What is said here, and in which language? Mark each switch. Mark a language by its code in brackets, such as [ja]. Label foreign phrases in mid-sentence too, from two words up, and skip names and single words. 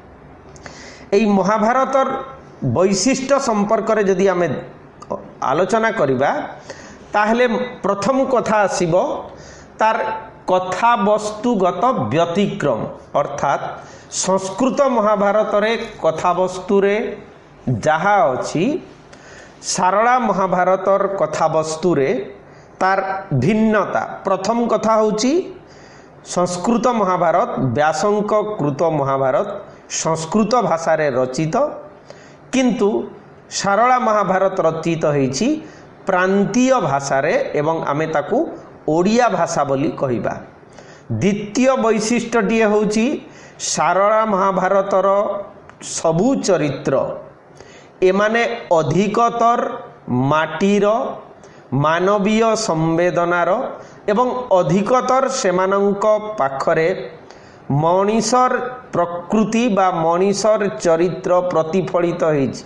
[or] ଏହି ମହାଭାରତର ବୈଶିଷ୍ଟ୍ୟ ସମ୍ପର୍କ ରେ ଯଦି ଆମେ ଆଲୋଚନା କରିବା ତାହାଲେ ପ୍ରଥମ କଥା ଆସିବ ତାର କଥା ବସ୍ତୁଗତ ବ୍ୟତିକ୍ରମ। ଅର୍ଥାତ ସଂସ୍କୃତ ମହାଭାରତ ରେ କଥା ବସ୍ତୁ ରେ ଯାହା ଅଛି ସାରଳା ମହାଭାରତର କଥା ବସ୍ତୁ ରେ ତାର ଭିନ୍ନତା। ପ୍ରଥମ କଥା ହେଉଛି ସଂସ୍କୃତ ମହାଭାରତ ବ୍ୟାସଙ୍କ କୃତ ମହାଭାରତ ସଂସ୍କୃତ ଭାଷା ରେ ରଚିତ, କିନ୍ତୁ ସାରଳା ମହାଭାରତ ରଚିତ ହୋଇଛି ପ୍ରାନ୍ତୀୟ ଭାଷା ରେ ଏବଂ ଆମେ ତାକୁ ଓଡ଼ିଆ ଭାଷା ବୋଲି କହିବା। ଦ୍ୱିତୀୟ ବୈଶିଷ୍ଟ୍ୟଟିଏ ହେଉଛି ସାରଳା ମହାଭାରତର ସବୁ ଚରିତ୍ର ଏମାନେ ଅଧିକତର ମାଟିର ମାନବୀୟ ସମ୍ବେଦନାର ଏବଂ ଅଧିକତର ସେମାନଙ୍କ ପାଖରେ ମଣିଷର ପ୍ରକୃତି ବା ମଣିଷର ଚରିତ୍ର ପ୍ରତିଫଳିତ ହୋଇଛି।